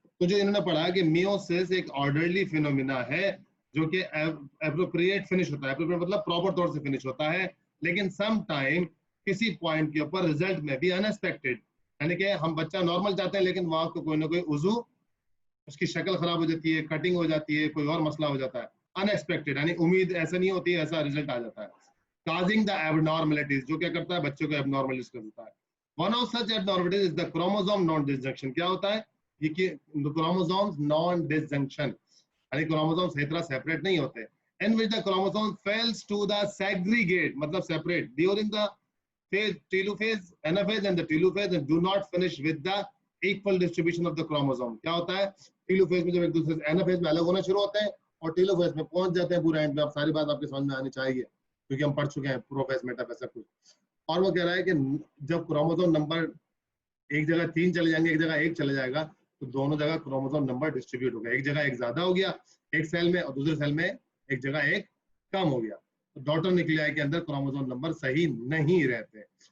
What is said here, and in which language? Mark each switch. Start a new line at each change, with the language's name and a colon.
Hindi: तो जो इन्होंने पढ़ा कि मियोसिस एक ऑर्डरली फिनोमिना है जो कि एप्रोप्रिएट फिनिश होता है, एप्रोप्रिएट मतलब प्रॉपर तौर से फिनिश होता है, लेकिन सम टाइम किसी पॉइंट के ऊपर रिजल्ट में भी अनएक्सपेक्टेड, यानी कि हम बच्चा नॉर्मल चाहते हैं लेकिन वहां को कोई ना कोई उजू, उसकी शक्ल खराब हो जाती है, कटिंग हो जाती है, कोई और मसला हो जाता है, अनएक्सपेक्टेड यानी उम्मीद ऐसा नहीं होती है, ऐसा रिजल्ट आ जाता है, काजिंग द एबनॉर्मलिटीज, जो क्या करता है बच्चों को एबनॉर्मलिटीज कर देता है।
English: One of such abnormalities is the chromosome non disjunction.
Hindi: क्या होता है ये कि क्रोमोसोम्स नॉन डिसजंक्शन यानी क्रोमोसोम सही तरह सेपरेट नहीं होते, in which the chromosome fails to the segregate मतलब separate during the phase telophase, anaphase and the telophase and do not finish with the equal distribution of the chromosome। क्या होता है telophase में जब एक दूसरे से एनाफेज में अलग होना शुरू होते हैं और टेलोफेज में पहुंच जाते हैं पूरे एंड में। अब सारी बात आपके समझ में आनी चाहिए क्योंकि हम पढ़ चुके हैं प्रोफेज मेटाफेज सब कुछ। और वो कह रहा है कि जब क्रोमोसोम नंबर एक जगह 3 चले जाएंगे एक जगह 1 चले जाएगा तो दोनों जगह क्रोमोसोम नंबर डिस्ट्रीब्यूट हो गया, एक जगह 1 ज्यादा हो गया एक सेल में और दूसरे सेल में एक जगह 1 कम हो गया, तो डॉटर न्यूक्लियाई के अंदर क्रोमोसोम नंबर सही नहीं रहते।